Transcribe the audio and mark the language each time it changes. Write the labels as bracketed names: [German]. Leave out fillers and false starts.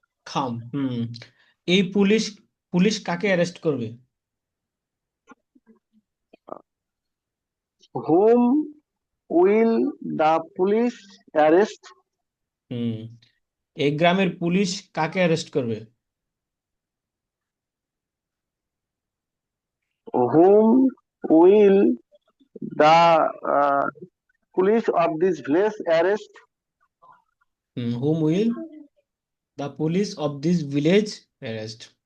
[Bangla] খাম, এই police, police কাকে অ্যারেস্ট করবে? [English] Whom will the police arrest? [Bangla] হুম, এই গ্রামের পুলিশ কাকে অ্যারেস্ট করবে? [English] Whom will the police of this village arrest? Whom will the police of this village arrest.